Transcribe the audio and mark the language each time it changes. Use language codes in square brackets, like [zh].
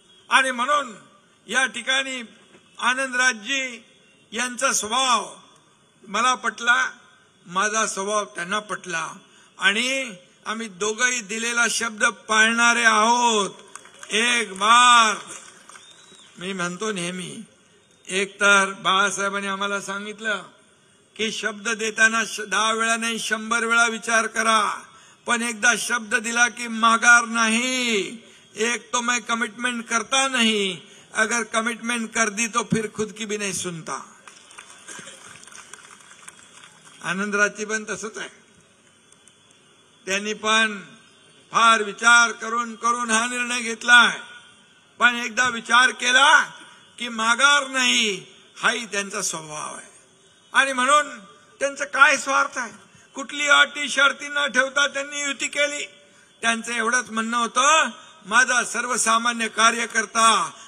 [mr] आणि म्हणून या ठिकाणी आनंदराजजी यांचा स्वभाव मला पटला, माझा स्वभाव त्यांना पटला आणि आम्ही दोघंही दिलेला शब्द पाळणारे आहोत। [hi] एक बार [mr] मी म्हणतो नेहमी, एक तर बाळासाहेबांनी आम्हाला सांगितलं की शब्द देताना 10 वेळा नाही 100 वेळा विचार करा, पण एकदा शब्द दिला की माघार नाही। [hi] एक तो मैं कमिटमेंट करता नहीं, अगर कमिटमेंट कर दी तो फिर खुद की भी नहीं सुनता। [mr] आनंदराजची पण तसंच आहे, त्यांनी पण फार विचार करून करून हा निर्णय घेतलाय, पण एकदा विचार केला की माघार नाही, हाही त्यांचा स्वभाव आहे। आणि म्हणून त्यांचं काय स्वार्थ आहे, कुठली अटी शर्ती न ठेवता त्यांनी युती केली। त्यांचं एवढंच म्हणणं होतं, माझा सर्वसामान्य कार्यकर्ता